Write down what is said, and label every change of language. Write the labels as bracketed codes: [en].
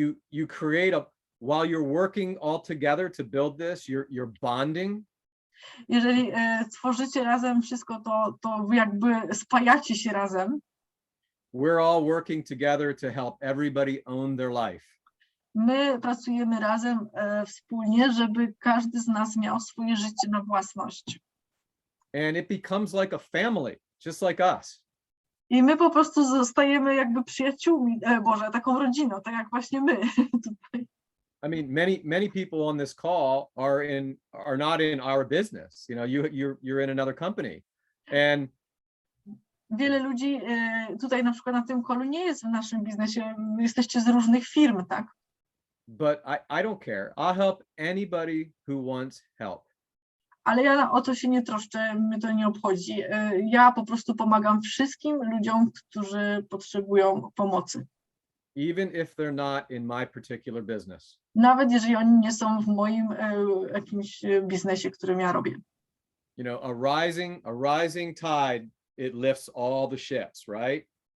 [en] You create while you're working all together to build this, you're bonding. [pl] Jeżeli tworzycie razem wszystko, to jakby spajacie się razem. [en] we're all working together to help everybody own their life. [pl] My pracujemy razem wspólnie, żeby każdy z nas miał swoje życie na własność. [en] And it becomes like a family, just like us. [pl] I my po prostu zostajemy jakby przyjaciółmi, taką rodziną, tak jak właśnie my tutaj. [en] I mean, many people on this call are not in our business. You know, you're in another company, and [pl] wiele ludzi tutaj na przykład na tym callu nie jest w naszym biznesie. Jesteście z różnych firm, tak? [en] But I don't care. I'll help anybody who wants help. [pl] Ale ja o to się nie troszczę, mnie to nie obchodzi. Ja po prostu pomagam wszystkim ludziom, którzy potrzebują pomocy. [en] Even if they're not in my particular business. [pl] Nawet jeżeli oni nie są w moim jakimś biznesie, którym ja robię. [en] You know, a rising tide, it lifts all the ships, right?